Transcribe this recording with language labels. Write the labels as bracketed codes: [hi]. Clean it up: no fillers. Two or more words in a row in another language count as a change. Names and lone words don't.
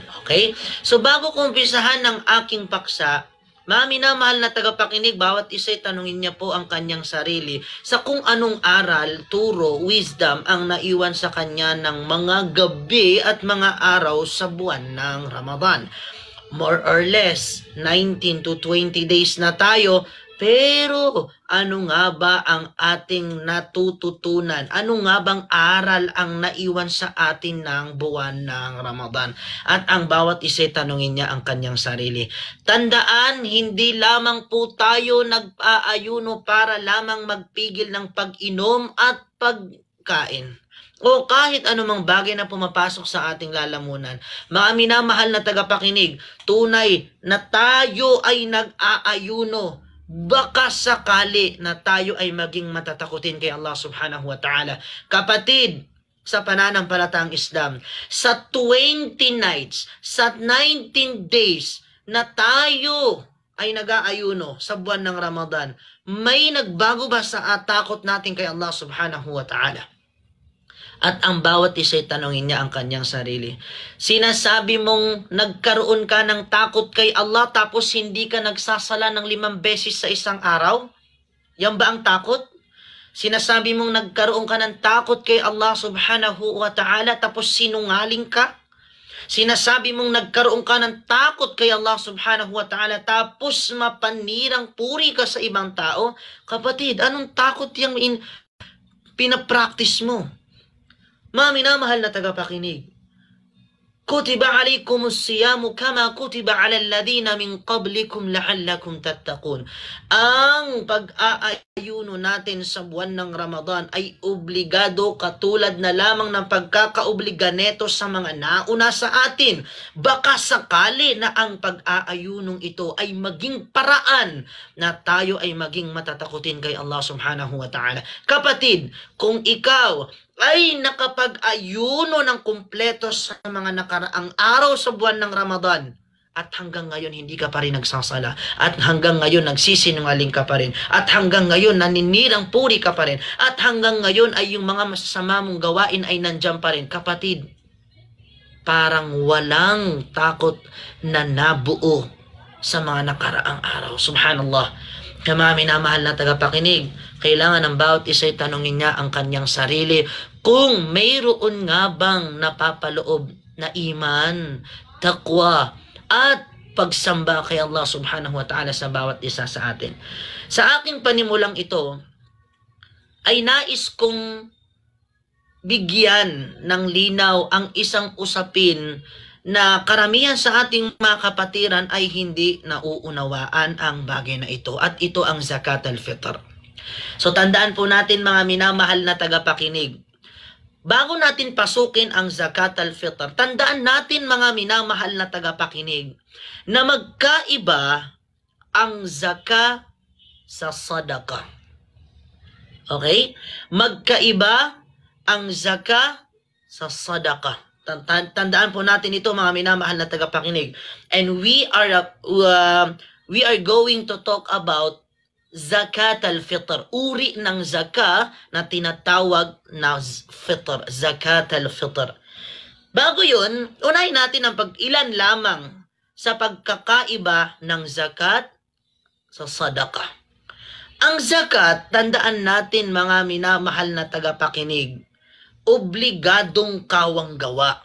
[tl] Okay? So bago ko umpisahan ng aking paksa, mga minamahal na tagapakinig, bawat isa'y tanungin niya po ang kanyang sarili sa kung anong aral, turo, wisdom ang naiwan sa kanya ng mga gabi at mga araw sa buwan ng Ramadan. [en] More or less, 19 to 20 days [tl] na tayo. Pero ano nga ba ang ating natututunan? Ano nga bang aral ang naiwan sa atin ng buwan ng Ramadan? At ang bawat isa tanungin niya ang kanyang sarili. Tandaan, hindi lamang po tayo nag-aayuno para lamang magpigil ng pag-inom at pagkain, o kahit anumang bagay na pumapasok sa ating lalamunan. Mga minamahal na tagapakinig, tunay na tayo ay nag-aayuno, baka sakali na tayo ay maging matatakutin kay Allah [ar] سبحانه وتعالى. [tl] Kapatid, sa pananampalatang Islam, sa 20 nights, sa 19 days na tayo ay nag-aayuno sa buwan ng Ramadan, may nagbago ba sa takot natin kay Allah [ar] سبحانه وتعالى? [tl] At ang bawat isa'y tanongin niya ang kanyang sarili. Sinasabi mong nagkaroon ka ng takot kay Allah tapos hindi ka nagsasala ng 5 beses sa isang araw? Yan ba ang takot? Sinasabi mong nagkaroon ka ng takot kay Allah [ar] سبحانه وتعالى [tl] tapos sinungaling ka? Sinasabi mong nagkaroon ka ng takot kay Allah [ar] سبحانه وتعالى [tl] tapos mapanirang puri ka sa ibang tao? Kapatid, anong takot yung pinapractice mo? Mga minamahal na tagapakinig, [ar] كتب عليكم الصيام كما كتب على الذين من قبلكم لعلكم تتقون. [tl] Ang pag-aayuno natin sa buwan ng Ramadan ay obligado katulad na lamang ng pagkakaobliga neto sa mga nauna sa atin. Baka sakali na ang pag-aayunong ito ay maging paraan na tayo ay maging matatakutin kay Allah [ar] سبحانه وتعالى. [tl] Kapatid, kung ikaw ay nakapag-ayuno ng kumpleto sa mga nakaraang araw sa buwan ng Ramadan, at hanggang ngayon hindi ka pa rin nagsasala, at hanggang ngayon nagsisinungaling ka pa rin, at hanggang ngayon naninirang puri ka pa rin, at hanggang ngayon ay yung mga masasama mong gawain ay nandyan pa rin, kapatid, parang walang takot na nabuo sa mga nakaraang araw. Subhanallah. Kaya mga minamahal na tagapakinig, kailangan ng bawat isa'y tanungin niya ang kanyang sarili kung mayroon nga bang napapaloob na iman, taqwa, at pagsamba kay Allah [ar] سبحانه وتعالى [tl] sa bawat isa sa atin. Sa aking panimulang ito, ay nais kong bigyan ng linaw ang isang usapin na karamihan sa ating mga kapatiran ay hindi nauunawaan ang bagay na ito, at ito ang [ar] زكاة الفطر. [tl] So tandaan po natin mga minamahal na tagapakinig, bago natin pasukin ang [ar] زكاة الفطر, [tl] tandaan natin mga minamahal na tagapakinig na magkaiba ang zakat sa sadaqah. Okay? Magkaiba ang zakat sa sadaqah. Tandaan po natin ito mga minamahal na tagapakinig. [en] And we are going to talk about [ar] زكاة الفطر. [tl] Uri ng zakat na tinatawag na fitr. [ar] زكاة الفطر. [tl] Bago yun, unahin natin ang pag-ilan lamang sa pagkakaiba ng zakat sa sadaqah. Ang zakat, tandaan natin mga minamahal na tagapakinig, obligadong kawang gawa.